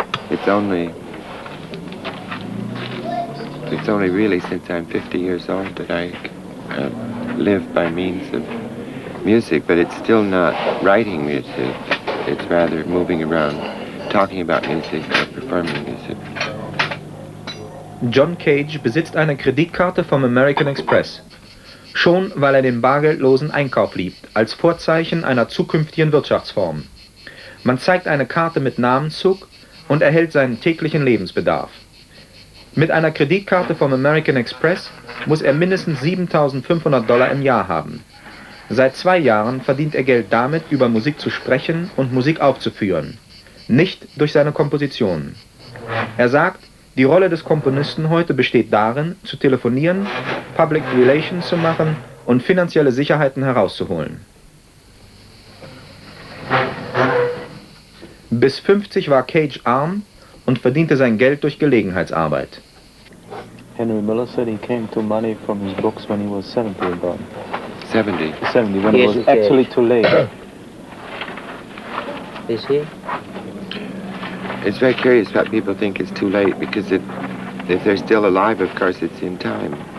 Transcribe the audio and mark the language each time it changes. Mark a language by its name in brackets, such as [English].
[English] It's only really since I'm 50 years old that I live by means of music, but it's still not writing music. It's rather moving around, talking about music or performing music. [German] John Cage besitzt eine Kreditkarte vom American Express. Schon weil er den bargeldlosen Einkauf liebt, als Vorzeichen einer zukünftigen Wirtschaftsform. Man zeigt eine Karte mit Namenszug und erhält seinen täglichen Lebensbedarf. Mit einer Kreditkarte vom American Express muss er mindestens $7.500 im Jahr haben. Seit 2 Jahren verdient er Geld damit, über Musik zu sprechen und Musik aufzuführen. Nicht durch seine Kompositionen. Er sagt, die Rolle des Komponisten heute besteht darin, zu telefonieren, Public Relations zu machen und finanzielle Sicherheiten herauszuholen. Bis 50 war Cage arm und verdiente sein Geld durch Gelegenheitsarbeit. [English] Henry Miller said he came to money from his books when he was 70 about. 70. 70, when it was actually too late. Is he? It's very curious what people think is too late, because if they're still alive, of course, it's in time.